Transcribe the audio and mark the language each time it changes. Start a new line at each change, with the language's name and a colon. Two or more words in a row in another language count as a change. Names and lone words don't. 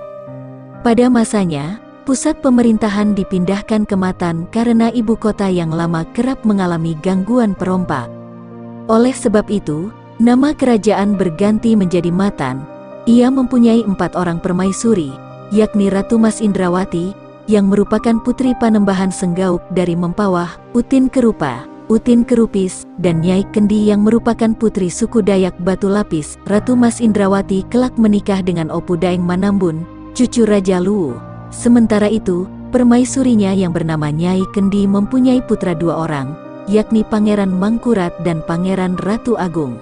Indonesian: Pada masanya, pusat pemerintahan dipindahkan ke Matan karena ibu kota yang lama kerap mengalami gangguan perompak. Oleh sebab itu, nama kerajaan berganti menjadi Matan. Ia mempunyai 4 orang permaisuri, yakni Ratu Mas Indrawati, yang merupakan putri Panembahan Senggauk dari Mempawah, Utin Kerupa, Utin Kerupis, dan Nyai Kendi yang merupakan putri suku Dayak Batu Lapis. Ratu Mas Indrawati kelak menikah dengan Opu Daeng Manambun, cucu Raja Luwu. Sementara itu, permaisurinya yang bernama Nyai Kendi mempunyai putra 2 orang, yakni Pangeran Mangkurat dan Pangeran Ratu Agung.